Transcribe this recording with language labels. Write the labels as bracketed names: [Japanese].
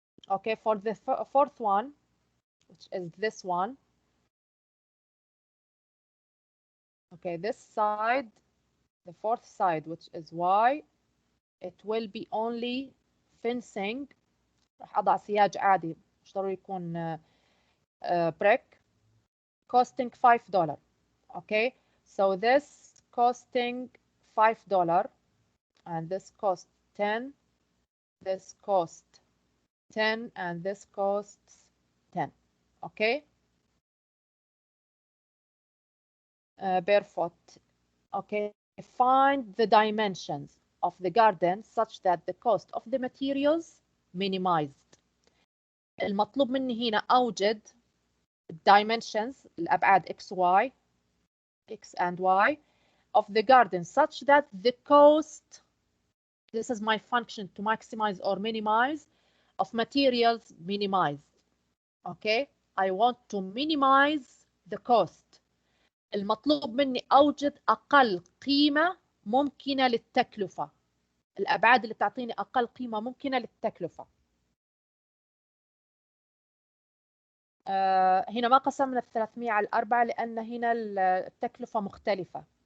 [English] Okay, for the fourth one, which is this one. Okay, this side, the fourth side, which is y, it will be only fencing. [Arabic] راح أضع سياج عادي، مش ضروري يكون brick, [English] costing $5. Okay, so this costing $5 and this cost 10, this cost 10 and this costs 10. Okay. Barefoot. Okay. Find the dimensions of the garden such that the cost of the materials minimized. [Arabic] المطلوب مني هنا أوجد [English] dimensions الأبعاد x, y, x and y of the garden such that the cost, this is my function to maximize or minimize, of materials minimized. Okay, I want to minimize the cost. [Arabic] المطلوب مني أوجد أقل قيمة ممكنة للتكلفة، الأبعاد اللي تعطيني أقل قيمة ممكنة للتكلفة. هنا ما قسمنا ال 300 على 4 لأن هنا التكلفة مختلفة.